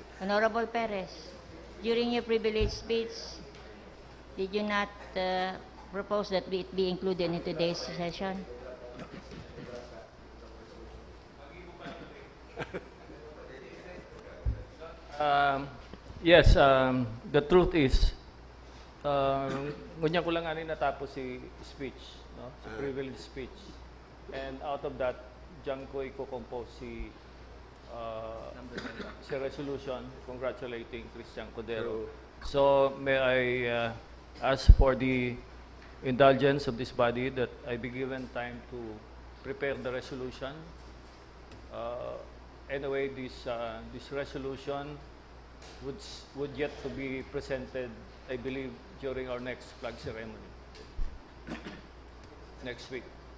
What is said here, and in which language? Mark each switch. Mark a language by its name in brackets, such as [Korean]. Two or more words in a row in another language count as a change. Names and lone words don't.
[English] Honorable Perez, during your privileged speech, did you not propose that it be included in today's session? Yes, the truth is, [Cebuano] ngunya ko lang ani natapos si speech, no? [English] Si privilege speech. And out of that, [Cebuano] diyan ko i-compose si [English] resolution congratulating Christian Cordero. So may I ask for the indulgence of this body that I be given time to prepare the resolution. Anyway, this resolution would yet to be presented, I believe, during our next flag ceremony next week.